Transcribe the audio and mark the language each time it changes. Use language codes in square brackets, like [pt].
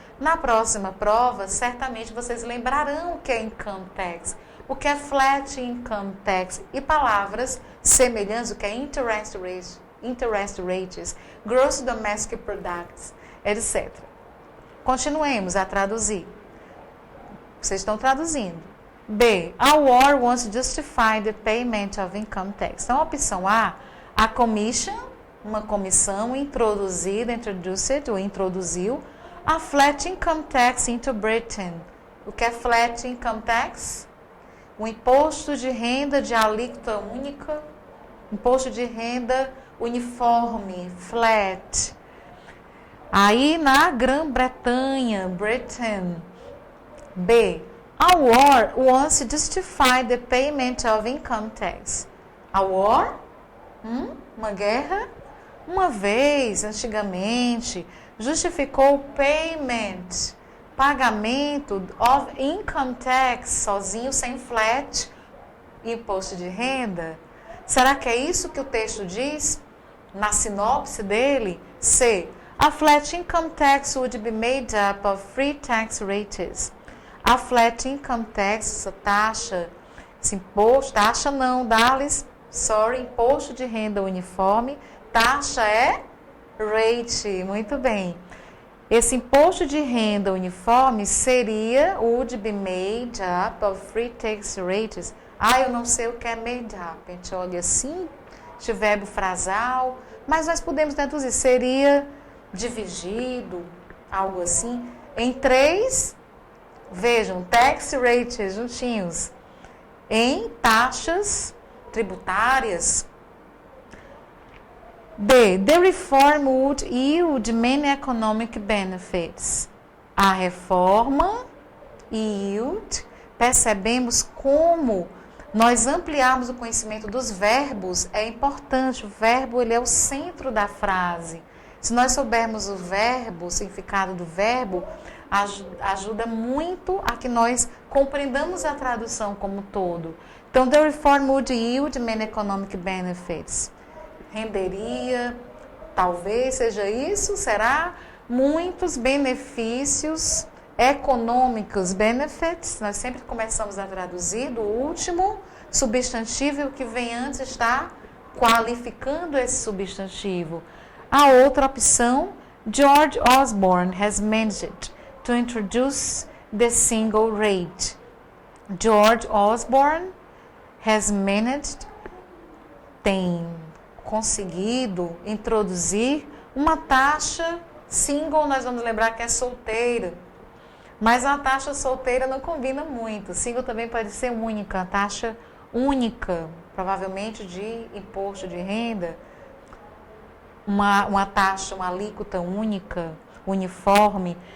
[pt] Na próxima prova, certamente vocês lembrarão o que é income tax, o que é flat income tax e palavras semelhantes, o que é interest rates, gross domestic products, etc. Continuemos a traduzir. Vocês estão traduzindo. B. [en] A war wants to justify the payment of income tax. [pt] Então, a opção A commission, uma comissão introduzida, introduced, ou introduziu, [en] a flat income tax into Britain. [pt] O que é flat income tax? O imposto de renda de alíquota única, imposto de renda uniforme, flat. Aí na Grã-Bretanha, Britain. B. [en] A war wants to justify the payment of income tax. A war? [pt] Uma guerra? Uma vez, antigamente, justificou o payment, pagamento of income tax, sozinho, sem flat, imposto de renda. Será que é isso que o texto diz na sinopse dele? C. [en] A flat income tax would be made up of free tax rates. A flat income tax, [pt] essa taxa, esse imposto, taxa não, imposto de renda uniforme, taxa é rate, muito bem. Esse imposto de renda uniforme seria [en] would be made up of free tax rates. [pt] Eu não sei o que é made up, a gente olha assim, de verbo frasal, mas nós podemos traduzir, seria dividido, algo assim, em 3, vejam, tax rates juntinhos, em taxas tributárias. B. [en] The reform would yield many economic benefits. [pt] A reforma yield, percebemos como nós ampliarmos o conhecimento dos verbos é importante. O verbo ele é o centro da frase. Se nós soubermos o verbo, o significado do verbo, ajuda muito a que nós compreendamos a tradução como um todo. Então, [en] the reform would yield many economic benefits. [pt] Renderia, talvez seja isso, será? Muitos benefícios econômicos, benefits, nós sempre começamos a traduzir do último substantivo e o que vem antes está qualificando esse substantivo. A outra opção, [en] George Osborne has managed to introduce the single rate. [pt] George Osborne [en] has managed, [pt] tem conseguido introduzir uma taxa single, nós vamos lembrar que é solteira. Mas a taxa solteira não combina muito. Single também pode ser única, a taxa única, provavelmente de imposto de renda, uma taxa, uma alíquota única, uniforme.